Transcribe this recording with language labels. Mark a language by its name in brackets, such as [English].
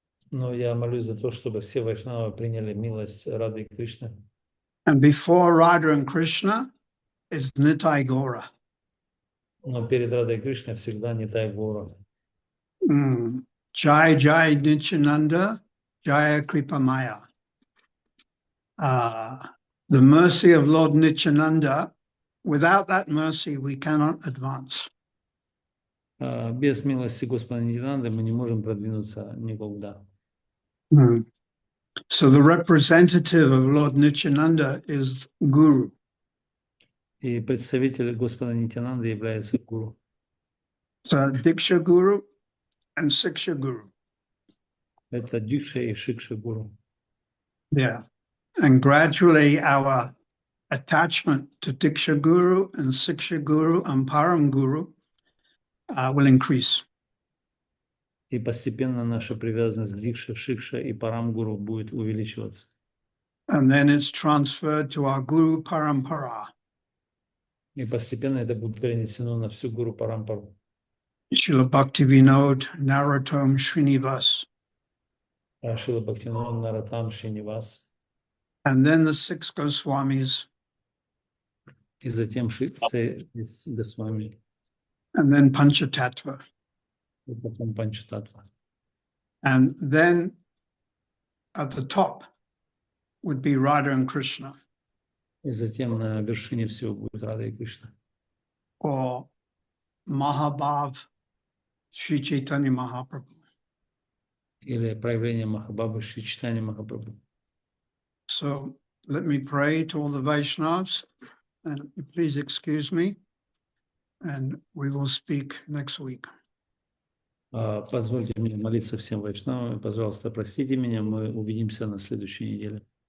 [Russian] Но я молюсь за то, чтобы все вайшнавы приняли милость Рады и Кришны. [English] And before Radha and Krishna is Nitai Gora. [Russian] Но перед Радой и Кришной всегда Нитай Гора. [Sanskrit] Jai Jai Nityananda, Jaya Kripa Maya. [English] The mercy of Lord Nityananda, without that mercy we cannot advance. [Russian] Без милости Господа Нитянанды мы не можем продвинуться никуда. [English] So the representative of Lord Nityananda is Guru. [Russian] И представитель Господа Нитянанды является гуру. [English] So Diksha Guru and Siksha Guru. [Russian] Это Дикша и Шикша гуру. Yeah. [English] And gradually our attachment to Diksha Guru and Siksha Guru and Param Guru will increase. [Russian] И постепенно наша привязанность к Дикше, Шикше и Парам-гуру будет увеличиваться. [English] And then it's transferred to our Guru Parampara. [Russian] И постепенно это будет перенесено на всю гуру Парампару. [English] Srila Bhaktivinoda Narottam Srinivas. [Russian] Шрила Бхактивинода Нароттам Шринивас. [English] And then the six Goswamis. [Russian] И затем Госвами. [English] And then Panchatattva. [Russian] И потом Панчататтва. [English] And then at the top would be Radha and Krishna. [Russian] И затем на вершине всего будет Рада и Кришна. [English] Or Mahabhav Sri Chaitanya Mahaprabhu. [Russian] Или проявление Махабабы Шри Чайтанья Махапрабху. [English] So let me pray to all the Vaishnavas, and please excuse me, and we will speak next week. [Russian] Позвольте мне молиться всем вайшнавам. Пожалуйста, простите меня, мы увидимся на следующей неделе.